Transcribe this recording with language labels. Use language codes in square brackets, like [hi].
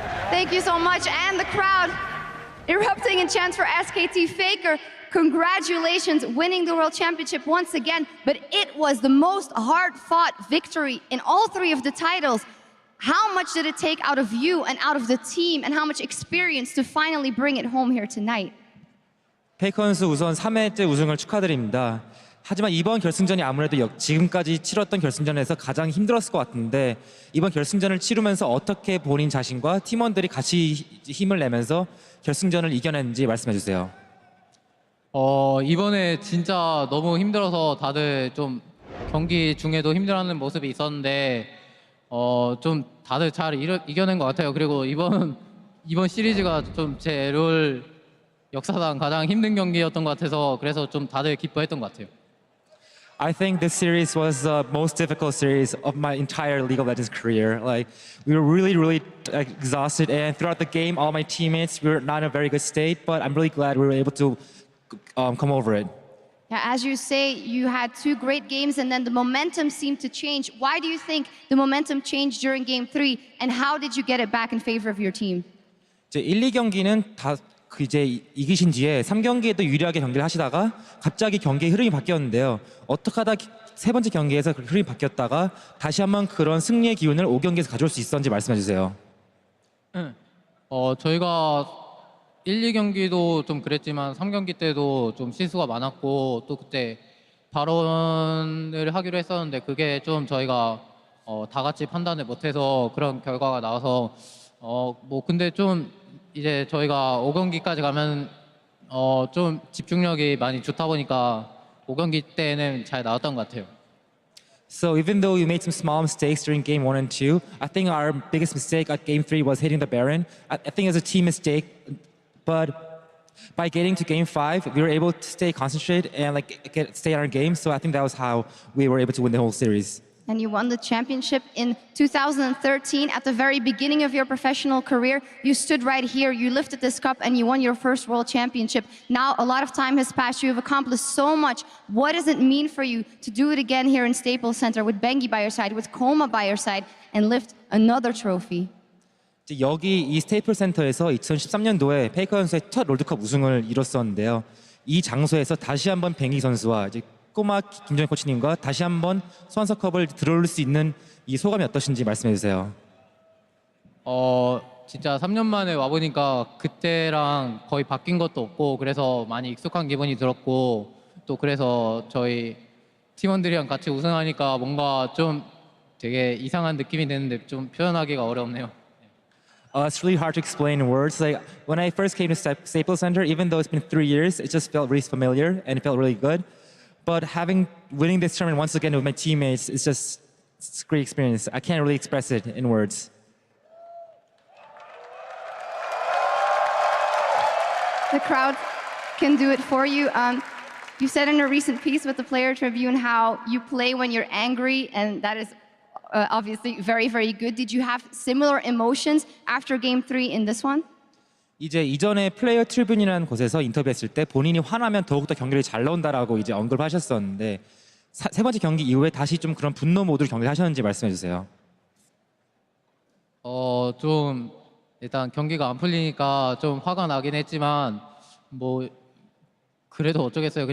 [en] Thank you so much, and the crowd erupting in chants for SKT. Faker, congratulations, winning the World Championship once again, but it was the most hard-fought victory in all 3 of the titles. How much did it take out of you and out of the team, and how much experience to finally bring it home here tonight? [ko] 페이커 선수 우선 3회째 우승을 축하드립니다. 하지만 이번 결승전이 아무래도 지금까지 치렀던 결승전에서 가장 힘들었을 것 같은데 이번 결승전을 치르면서 어떻게 본인 자신과 팀원들이 같이 힘을 내면서 결승전을 이겨냈는지 말씀해 주세요. 이번에 진짜 너무 힘들어서 다들 좀 경기 중에도 힘들어하는 모습이 있었는데 좀 다들 잘 이겨낸 것 같아요. 그리고 이번 시리즈가 좀 제 롤 역사상 가장 힘든 경기였던 것 같아서 그래서 좀 다들 기뻐했던 것 같아요. [en] I think this series was the most difficult series of my entire League of Legends career. Like, we were really exhausted, and throughout the game, all my teammates, we were not in a very good state, but I'm really glad we were able to come over it. Yeah, as you say, you had two great games and then the momentum seemed to change. Why do you think the momentum changed during Game 3 and how did you get it back in favor of your team? [ko] 이제 1, 2경기는 다 이제 이기신 뒤에 3경기에도 유리하게 경기를 하시다가 갑자기 경기의 흐름이 바뀌었는데요. 어떻게 하다 세 번째 경기에서 그 흐름이 바뀌었다가 다시 한번 그런 승리의 기운을 5경기에서 가져올 수 있었는지 말씀해 주세요. 저희가 1, 2경기도 좀 그랬지만 3경기 때도 좀 실수가 많았고 또 그때 발언을 하기로 했었는데 그게 좀 저희가 다 같이 판단을 못해서 그런 결과가 나와서 뭐 근데 좀 이제 저희가 5경기까지 가면 좀 집중력이 많이 좋다 보니까 5경기 때는 잘 나왔던 것 같아요. [en] So even though we made some small mistakes during game 1 and 2, I think our biggest mistake at game 3 was hitting the Baron. I think it was a team mistake, but by getting to game 5, we were able to stay concentrated and stay on our game. So I think that was how we were able to win the whole series. And you won the championship in 2013 at the very beginning of your professional career. You stood right here, you lifted this cup and you won your first world championship. Now a lot of time has passed, you have accomplished so much. What does it mean for you to do it again here in Staples Center with Bengi by your side, with Koma by your side and lift another trophy? [ko] 여기 이 스테이플 센터에서 2013년도에 페이커 선수의 첫 롤드컵 우승을 이뤘었는데요. 이 장소에서 다시 한번 뱅기 선수와 이제 꼬마 김정희 코치님과 다시 한번 소환서컵을 들어올 수 있는 이 소감이 어떠신지 말씀해 주세요. 진짜 3년 만에 와보니까 그때랑 거의 바뀐 것도 없고 그래서 많이 익숙한 기분이 들었고 또 그래서 저희 팀원들이랑 같이 우승하니까 뭔가 좀 되게 이상한 느낌이 드는데 좀 표현하기가 어렵네요. [en] It's really hard to explain in words. Like when I first came to Staples Center, even though it's been 3 years, it just felt really familiar and it felt really good. But winning this tournament once again with my teammates, it's a great experience. I can't really express it in words. The crowd can do it for you. You said in a recent piece with the Player Tribune how you play when you're angry, and that is obviously very good. Did you have similar emotions after Game 3 in this one? [ko] 이제 이전에 플레이어 트리뷴이라는 곳에서 인터뷰했을 때 본인이 화나면 더욱더 경기를 잘 나온다라고 이제 언급을 하셨었는데 세 번째 경기 이후에 다시 좀 그런 분노 모드로 경기를 하셨는지 말씀해 주세요. 좀 일단 경기가 안 풀리니까 좀 화가 나긴 했지만 뭐 그래도 어쩌겠어요.